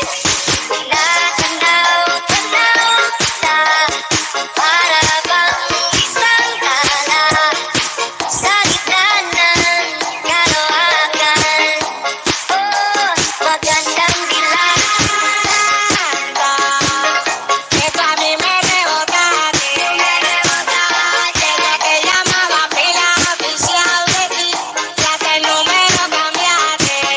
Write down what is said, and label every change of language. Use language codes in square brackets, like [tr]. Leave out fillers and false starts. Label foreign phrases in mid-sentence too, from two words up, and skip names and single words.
[tl] Tanaw kita, para bang isang tala sa gitna ng kalohakan. Oh, magandang dilag. [es] Que tú a mí me rebotaste, desde que llamaba pila oficial de ti, ya que el número cambiaste.